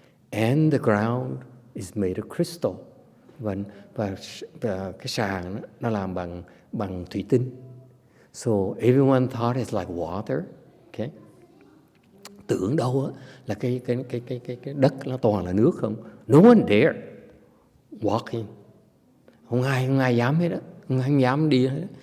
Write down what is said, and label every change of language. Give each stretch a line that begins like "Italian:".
English: And the ground is made of crystal.
Vietnamese: Và cái sàn nó làm bằng thủy tinh.
English: So everyone thought it's like water. Okay.
Vietnamese: Tưởng đâu á là cái đất nó toàn là nước không.
English: No one dare walk in.
Vietnamese: Không ai dám hết đó, không ai dám đi hết.